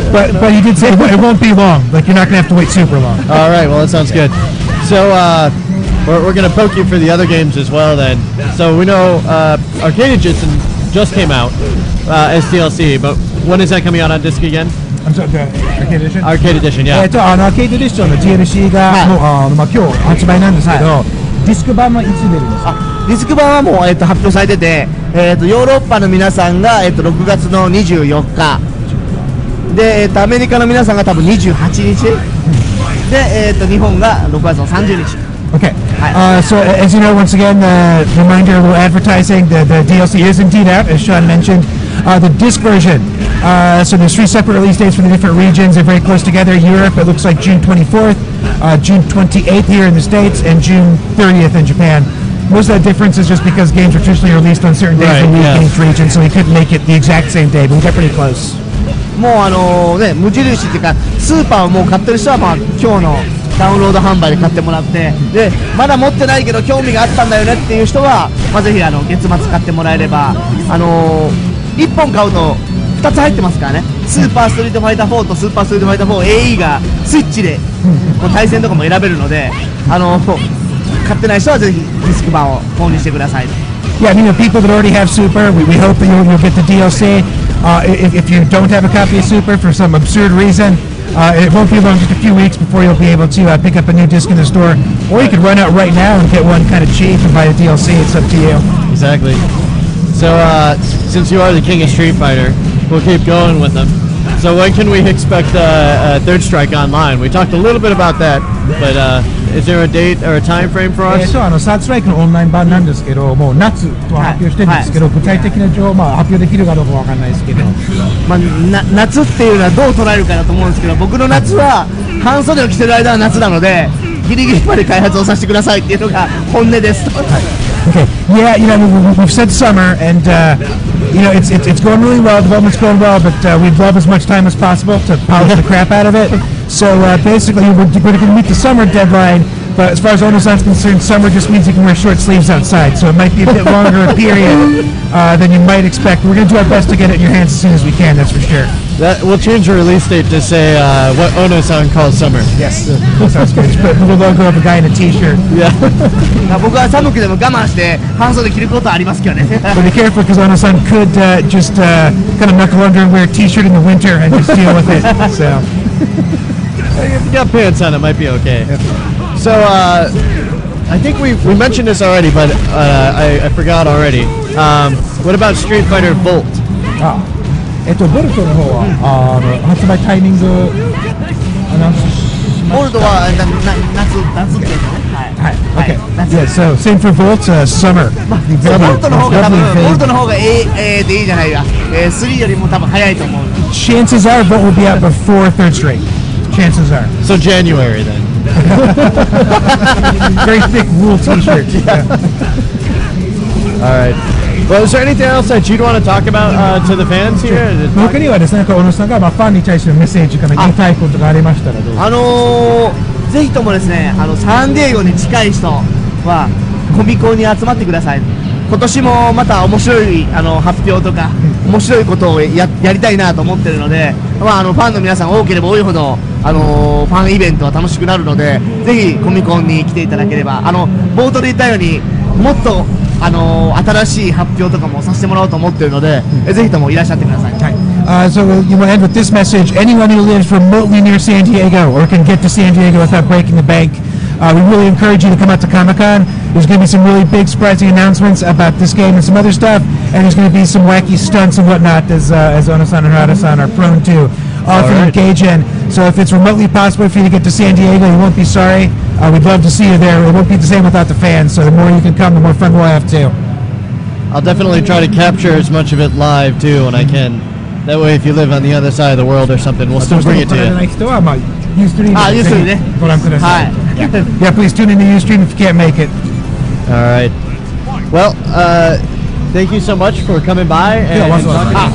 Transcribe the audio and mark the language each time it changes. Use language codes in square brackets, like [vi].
[en] But he did say it won't be long. Like, you're not going to have to wait super long. All right. Well, that sounds good. So, we're going to poke you for the other games as well then. So, we know Arcade Edition just came out as DLC, but when is that coming out on disc again? I'm sorry, the Arcade Edition? Arcade Edition, yeah. [ja] アーケードエディションの DLC が今日発売なんですけど、ディスク版はいつ出るんですか？ディスク版はもう、発表されてて、ヨーロッパの皆さんが、6月の24日で、アメリカの皆さんが多分28日で、日本が6月の30日。 [en] Okay. So as you know, once again, reminder, a little advertising. The DLC is indeed out, as Sean mentioned. The disc version. So there's 3 separate release dates for the different regions. They're very close together. Europe, it looks like June 24th, June 28th here in the States, and June 30th in Japan. Most of that difference is just because games are traditionally released on certain days a week in each region, so we couldn't make it the exact same day, but we got pretty close. [ja] もう無印っていうかスーパーをもう買ってる人は、まあ、今日のダウンロード販売で買ってもらって、でまだ持ってないけど興味があったんだよねっていう人は、まあ、ぜひ月末買ってもらえれば、1本買うと2つ入ってますからね。スーパーストリートファイター4とスーパーストリートファイター 4AE がスイッチでこう対戦とかも選べるので、買ってない人はぜひディスク版を購入してください。 [en] Yeah, I mean, people that already have Super, we hope that you'll get the DLC. If you don't have a copy of Super for some absurd reason, it won't be long, just a few weeks before you'll be able to pick up a new disc in the store. Or you could run out right now and get one kind of cheap and buy a DLC. It's up to you. Exactly. So, since you are the king of Street Fighter, we'll keep going with them. So when can we expect Third Strike online? We talked a little bit about that, but is there a date or a time frame for us? [ja] そう、サードストライクのオンライン版なんですけど、もう夏とは発表してるんですけど、具体的な情報、発表できるかどうかわかんないですけど、まあ、夏っていうのはどう捉えるかだと思うんですけど、僕の夏は半袖を着てる間は夏なので、ギリギリまで開発をさせてくださいっていうのが本音です。 [en] Okay. Yeah, we've said summer, and it's going really well. Development's going well, but we'd love as much time as possible to polish the crap out of it. So basically, we're going to meet the summer deadline. But as far as Ono-san's concerned, summer just means you can wear short sleeves outside. So it might be a bit longer a period than you might expect. We're going to do our best to get it in your hands as soon as we can. That's for sure. We'll change the release date to say what Ono-san calls summer. Yes, that sounds good. Just put the logo of a guy in a T-shirt. Yeah. [ja] 僕は寒くでも我慢して半袖着ることはありますけどね。 [en] But be careful because Ono-san could just kind of knuckle under and wear a T-shirt in the winter and just deal with it. So if you got pants on, it might be okay. So I think we mentioned this already, but I forgot already. What about Street Fighter Volt? [ja] ボルトの方は発売タイミングアナウンスしました。ボルトは夏っていうのね。はい。 [en] Okay. Yeah. So same for Volt. Summer. [ja] ボルトの方が多分ボルトの方がでいいじゃないか。 3よりも多分早いと思う。 [en] Chances are Volt will be out before Third Strike. Chances are. So January then. Very thick wool T-shirt. Yeah. All right. Well, is there anything else that you'd want to talk about to the fans here? [ja] 他にはですね、小野さんがファンに対してのメッセージから言いたいことがありましたらどうぞ。ぜひともですね、サンディエゴに近い人はコミコンに集まってください。今年もまた面白い発表とか面白いことをやりたいなと思ってるので、ファンの皆さん多ければ多いほどファンイベントは楽しくなるので、ぜひコミコンに来ていただければ、冒頭で言ったようにもっと新しい発表とかもさせてもらおうと思ってるので、ぜひともいらっしゃってください。 [en] So you want to end with this message. Anyone who lives remotely near San Diego or can get to San Diego without breaking the bank, we really encourage you to come out to Comic-Con. There's going to be some really big surprising announcements about this game and some other stuff, and there's going to be some wacky stunts and whatnot as Ono-san and Harada-san are prone to often engage in. So if it's remotely possible for you to get to San Diego, you won't be sorry. We'd love to see you there. It won't be the same without the fans, so the more you can come, the more fun we'll have too. I'll definitely try to capture as much of it live too when I can. That way if you live on the other side of the world or something, we'll still bring it to you. [ja] Ustream でご覧ください。 [en] Yeah, please tune in to Ustream if you can't make it. All right. Well, thank you so much for coming by and talking.